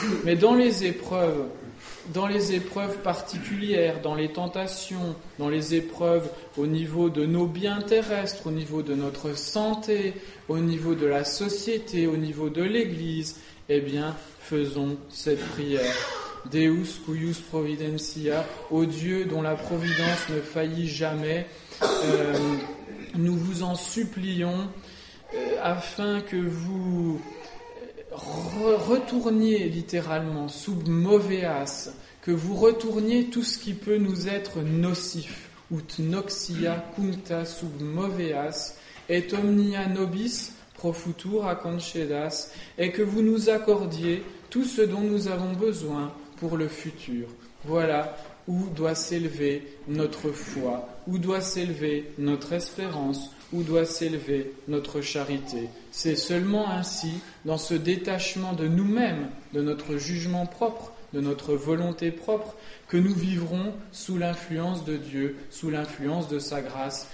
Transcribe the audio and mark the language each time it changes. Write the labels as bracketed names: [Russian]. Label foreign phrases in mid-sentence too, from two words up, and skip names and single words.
[French] Mais dans les épreuves, dans les épreuves particulières, dans les tentations, dans les épreuves au niveau de nos biens terrestres, au niveau de notre santé, au niveau de la société, au niveau de l'Église, eh bien, faisons cette prière. [Latin] Deus cuius providentia, [French] ô Dieu dont la providence ne faillit jamais, nous vous en supplions afin que vous retourniez littéralement [Latin] sub moveas, [French] que vous retourniez tout ce qui peut nous être nocif, [Latin] ut noxia cuncta sub moveas, et omnia nobis pro futura concedas, [French] et que vous nous accordiez tout ce dont nous avons besoin pour le futur. Voilà où doit s'élever notre foi, où doit s'élever notre espérance, où doit s'élever notre charité. C'est seulement ainsi, dans ce détachement de nous-mêmes, de notre jugement propre, de notre volonté propre, que nous vivrons sous l'influence de Dieu, sous l'influence de sa grâce.